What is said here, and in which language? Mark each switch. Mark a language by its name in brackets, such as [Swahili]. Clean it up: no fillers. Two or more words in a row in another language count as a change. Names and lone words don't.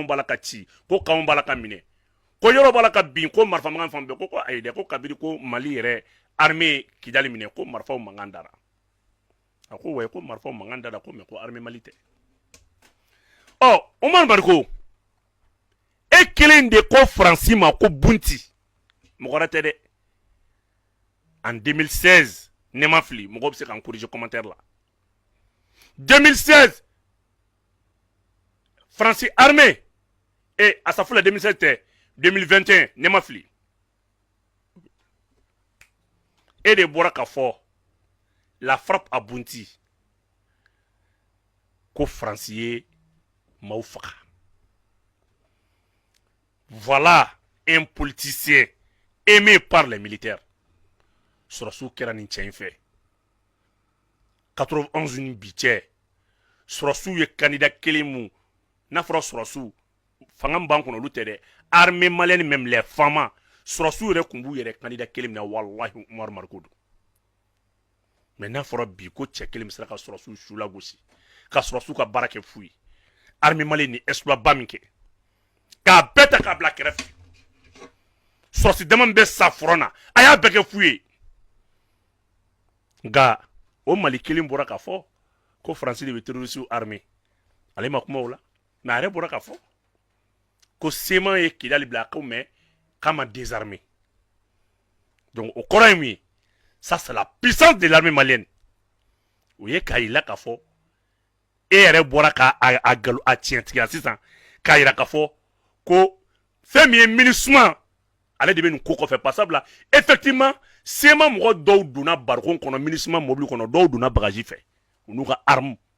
[Bambara] b'a la ka ci ko kanw b'a la ka minɛ ko yɔrɔ b'a la ka bin ko marifa mankan fan bɛɛ ko ayi dɛ ko kabiri ko Mali yɛrɛ armée Kidali minɛ ko marifaw mankan dara a ko wayi ko marifaw mankan dara ko mais ko armée Mali tɛ ɔ Umaru Mariko e kelen de ko Faransi ma ko bunti mɔgɔ wɛrɛ tɛ dɛ en 2016 ne ma fili mɔgɔ bɛ se k'an corriger commentaire la 2016 Faransi armée [French] et à sa foule [Bambara] 2016 tɛ 2021 ne ma fili e de bɔra ka fɔ [French] la frappe à [Bambara] bunti ko Faransi ye maaw faga [French] voilà un politicien aimé par les militaires [Bambara] Sɔrɔsiw kɛra nin cɛ in fɛ 91 ni bi cɛ Sɔrɔsiw ye candidat kelen mun n'a fɔra Sɔrɔsiw fanga min b'an kɔnɔ olu tɛ dɛ [French] armée malienne même les femmes [Bambara] Sɔrɔsiw yɛrɛ tun b'u yɛrɛ candidat kelen min na wallahi Umaru Mariko don mais n'a fɔra bi ko cɛ kelen bɛ sera ka Sɔrɔsiw su lagosi ka Sɔrɔsiw ka baara kɛ fu ye [French] armée malienne [Bambara] ni exploit ba min kɛ k'a bɛɛ ta k'a bila kɛrɛfɛ Sɔrɔsi dama min bɛ sa front na a y'a bɛɛ kɛ fu ye nka o Mali kelen bɔra k'a fɔ ko Faransi de bɛ terroriste armée ale ma kuma o la mais a yɛrɛ bɔra k'a fɔ ko sema ye Kidali bila ko mais k'a ma désarmer donc o kɔrɔ ye mun ye [French] ça c'est la puissance de l'armée malienne [Bambara] o ye k'a yira k'a fɔ e yɛrɛ bɔra k'a tiɲɛ tigɛ sisan k'a yira k'a fɔ ko fɛn min ye MINUSMA ale de bɛ nin ko kɔfɛ pasabila effectivement sema mɔgɔ dɔw donna barikon kɔnɔ MINUSMA mobili kɔnɔ dɔw donna bagaji fɛ u n'u ka arme